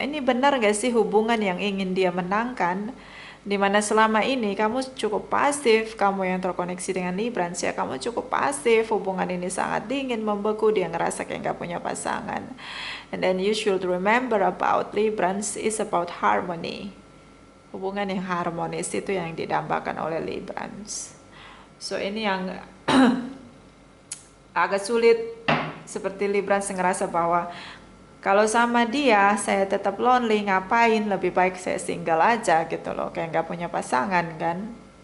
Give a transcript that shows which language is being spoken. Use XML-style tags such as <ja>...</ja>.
<id>Ini benar gak sih hubungan yang ingin dia menangkan? Dimana selama ini kamu cukup pasif, kamu yang terkoneksi dengan Librans ya, kamu cukup pasif, hubungan ini sangat dingin, membeku, dia ngerasa kayak gak punya pasangan.</id> <en>And then you should remember about Librans is about harmony.</en> <id>Hubungan yang harmonis itu yang didambakan oleh Librans. So ini yang agak sulit, seperti Librans ngerasa bahwa kalau sama dia saya tetap lonely, ngapain, lebih baik saya single aja gitu loh, kayak nggak punya pasangan kan.</id>